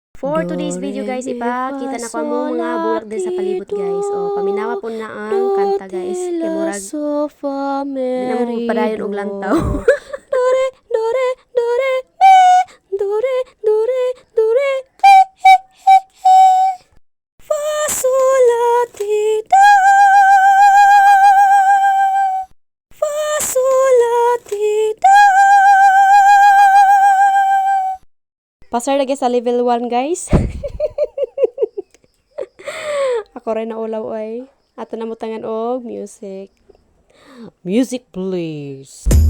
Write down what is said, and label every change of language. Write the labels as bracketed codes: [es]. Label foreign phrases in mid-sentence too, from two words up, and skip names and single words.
[en] For today's video guys, [ceb] ipakita na ko mo mga bulak din sa palibot guys. O, paminawa po na ang kanta guys. Kay murag, dinamong padayon og lantaw. Dore, dore, dore, me, dore, dore, dore, he, he, he, he. Fa, sol, la, ti, da. Fa, sol, la, ti, da. Pasar lagi sa level 1 guys. Ako rin na ulaw ay. Ato na mo tangan og music. [en] Music please.